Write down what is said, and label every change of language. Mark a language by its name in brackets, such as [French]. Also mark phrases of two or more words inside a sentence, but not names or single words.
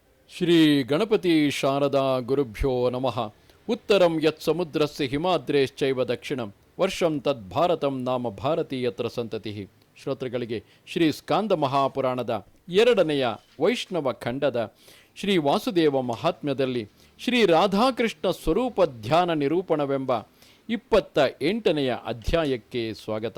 [Sanskrit] ಶ್ರೀ ಗಣಪತಿ ಶಾರದಾ ಗುರುಭ್ಯೋ ನಮಃ. ಉತ್ತರಂ ಯತ್ ಸಮುದ್ರಸ್ಯ ಹಿಮಾದ್ರೇಶ್ಚೈವ ದಕ್ಷಿಣಂ ವರ್ಷಂ ತದ್ಭಾರತಂ ನಾಮ ಭಾರತೀಯತ್ರ ಸಂತತಿ. [Kannada] ಶ್ರೋತೃಗಳಿಗೆ ಶ್ರೀ ಸ್ಕಾಂದ ಮಹಾಪುರಾಣದ 2ನೆಯ ವೈಷ್ಣವ ಖಂಡದ ಶ್ರೀ ವಾಸುದೇವ ಮಹಾತ್ಮ್ಯದಲ್ಲಿ ಶ್ರೀ ರಾಧಾಕೃಷ್ಣ ಸ್ವರೂಪ ಧ್ಯಾನ ನಿರೂಪಣವೆಂಬ 28ನೆಯ ಅಧ್ಯಾಯಕ್ಕೆ ಸ್ವಾಗತ.